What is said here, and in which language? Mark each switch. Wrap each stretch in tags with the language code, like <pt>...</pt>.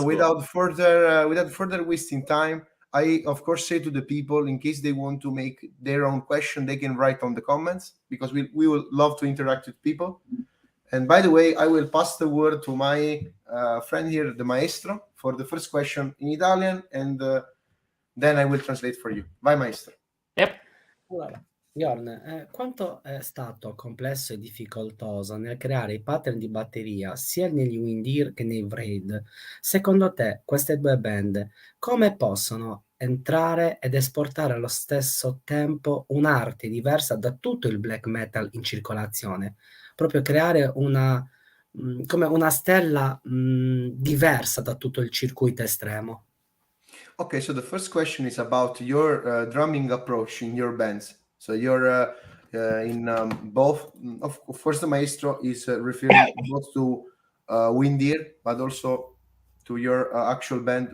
<en>so without further wasting time, I of course say to the people, in case they want to make their own question, they can write on the comments, because we will love to interact with people. And by the way, I will pass the word to my friend here, the maestro, for the first question in Italian, and then I will translate for you.</en> <it>Vai, maestro.</it> <en>Yep.</en> <it>Allora, Jørn, quanto è stato complesso e difficoltoso nel creare i pattern di batteria sia negli Windir che nei Braid? Secondo te, queste due band come possono entrare ed esportare allo stesso tempo un'arte diversa da tutto il black metal in circolazione? Proprio creare come una stella diversa da tutto il circuito estremo.</it> <en>Okay, so the first question is about your drumming approach in your bands. So you're in both, of course, the maestro is referring both to Windir, but also to your actual band.</en>